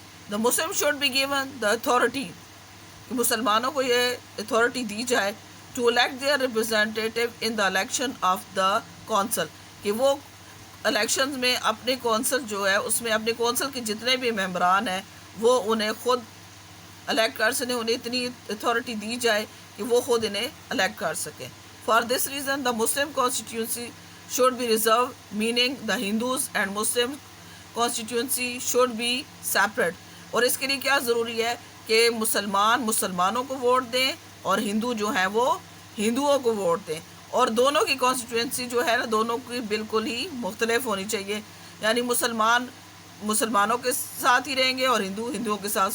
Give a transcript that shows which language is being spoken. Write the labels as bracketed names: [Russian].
[English] the Muslim should be given the authority [Urdu] کہ مسلمانوں کو یہ اتھارٹی دی جائے [English] to elect their representative in the election of the council [Urdu] کہ وہ الیکشنز میں اپنے کونسل جو ہے اس میں اپنے کونسل کے جتنے بھی ممبران ہیں وہ انہیں خود الیکٹ کر سکیں. انہیں اتنی اتھارٹی دی جائے کہ وہ خود انہیں الیکٹ کر سکیں. [English] For this reason the Muslim constituency should be reserve meaning the Hindus and Muslim constituency should be separate. [Urdu] اور اس کے لیے کیا ضروری ہے کہ مسلمانوں کو ووٹ دیں اور ہندو جو ہیں وہ ہندوؤں کو ووٹ دیں. اور دونوں کی کانسٹیٹوئنسی جو ہے نا دونوں کی بالکل ہی مختلف ہونی چاہیے. یعنی مسلمانوں کے ساتھ ہی رہیں گے اور ہندوؤں کے ساتھ.